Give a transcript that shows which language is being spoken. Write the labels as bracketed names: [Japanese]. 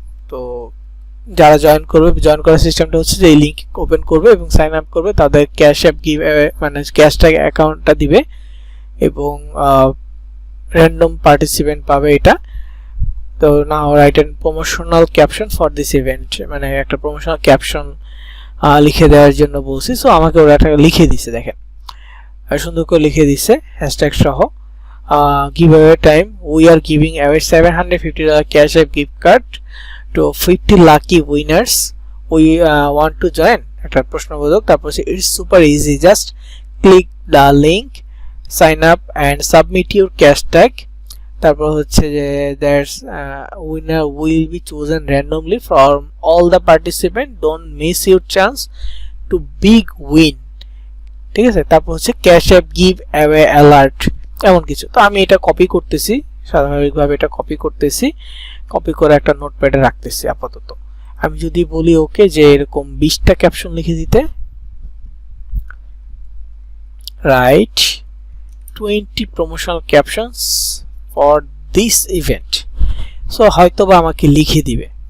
[Bangla] তো যারা জয়েন করবে, জয়েন করার সিস্টেমটা হচ্ছে যে এই লিংক ওপেন করবে এবং সাইন আপ করবে, তাদের ক্যাশ অ্যাপ গিভঅ্যাওয়ে মানে ক্যাশ ট্যাগ অ্যাকাউন্টটা দিবে এবং র্যান্ডম পার্টিসিপেন্ট পাবে এটা। তো [English] now write and promotional caption for this event, [Bangla] মানে একটা প্রমোশনাল ক্যাপশন লিখে দেওয়ার জন্য বলছি। সো আমাকে ওরা একটা লিখে দিছে, দেখেন সুন্দর করে লিখে দিছে হ্যাশট্যাগ সহ। [English] giveaway time, we are giving away $750 cash app gift card to 50 lucky winners. We want to join, [Bangla] একটা প্রশ্নবোধক, তারপর [English] it's super easy, just click the link, sign up and submit your cash tag। [Bangla] তারপর হচ্ছে যে [English] there's winner will be chosen randomly from all the participants, don't miss your chance to big win, [Bangla] ঠিক আছে। তারপর হচ্ছে cash app give away alert, এমন কিছু। তো আমি এটা কপি করতেছি, স্বাভাবিকভাবে এটা কপি করতেছি, কপি করে একটা নোটপ্যাডে রাখতেছি আপাতত। আমি যদি বলি ওকে যে এরকম 20টা ক্যাপশন লিখে দিতে, [English] write 20 promotional captions for this event, [Bangla] so হয়তোবা আমাকে লিখে দিবে।